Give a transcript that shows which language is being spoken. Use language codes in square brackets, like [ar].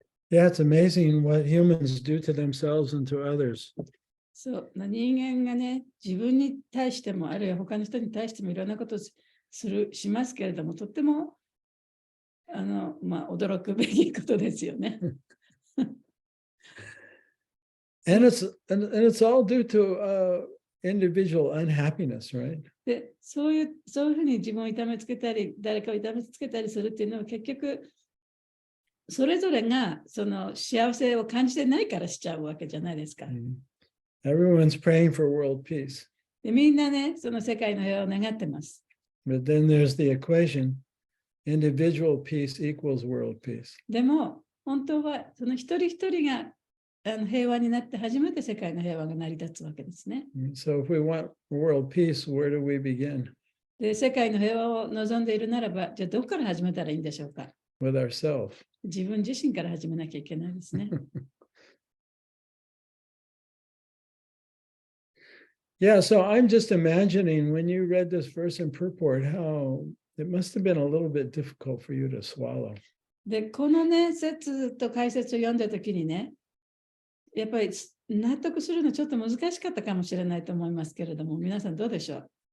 [en] Yeah, it's amazing what humans do to themselves and to others. [ja] そう人間がね、自分に対しても、あるいは他の人に対してもいろんなことをしますけれども、とっても驚くべきことですよね。 [en] And it's all due to individual unhappiness, right? [ja] で、そういうふうに自分を痛めつけたり、誰かを痛めつけたりするっていうのは結局、それぞれがその幸せを感じてないからしちゃうわけじゃないですか。 [en] Everyone's praying for world peace. [ja] でみんなね、その世界の平和を願ってます。 [en] But then there's the equation, individual peace equals world peace. [ja] でも、本当はその一人一人が平和になって初めて世界の平和が成り立つわけですね。 [en] So if we want world peace, where do we begin? [ja] で、世界の平和を望んでいるならば、じゃあどこから始めたらいいんでしょうか。 [en] With ourselves. [ja] 自分自身から始めなきゃいけないですね。 [en] Yeah, so I'm just imagining when you read this verse in purport, how it must have been a little bit difficult for you to swallow. [ja] で、このね、説と解説を読んだときにね、やっぱり納得するのちょっと難しかったかもしれないと思いますけれども、皆さんどうでしょう。